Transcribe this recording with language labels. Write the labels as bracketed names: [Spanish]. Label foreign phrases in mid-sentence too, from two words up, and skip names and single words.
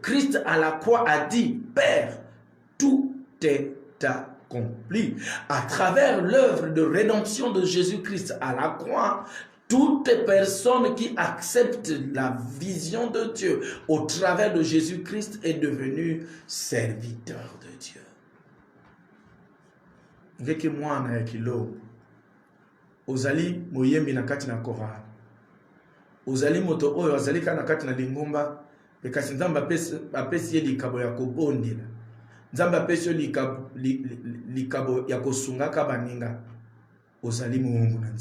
[French] Christ à la croix a dit, Père, tout est accompli. À travers l'œuvre de rédemption de Jésus-Christ à la croix, toute personne qui accepte la vision de Dieu au travers de Jésus-Christ est devenue serviteur de Dieu. [Lingala] Ngeke mwana ya kilo ozali moyembi na kati na chorale ozali moto oyo azali kana kati na lingomba pe kasi nzambe apesi ye likabo ya kobondela nzambe apesi yo likabo ya kosungaka baninga ozali muhungu na